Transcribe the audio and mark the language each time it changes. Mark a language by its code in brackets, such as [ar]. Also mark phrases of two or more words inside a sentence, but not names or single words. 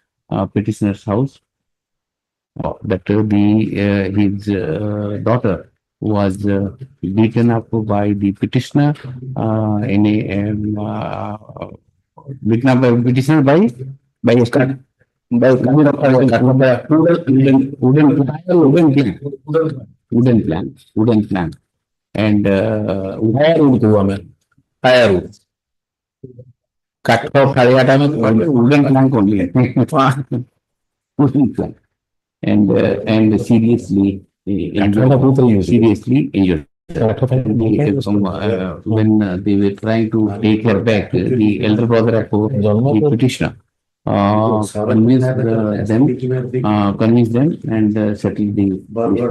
[en] That his daughter was beaten up by the petitioner beaten up by petitioner by a wooden plank and firewood. [or] କାଠ ଫାଳିଆ ଟା [en] wooden plank only. Wooden plank and seriously injured. When they were trying to take her back, the elder brother of the petitioner convinced them and settled the issue.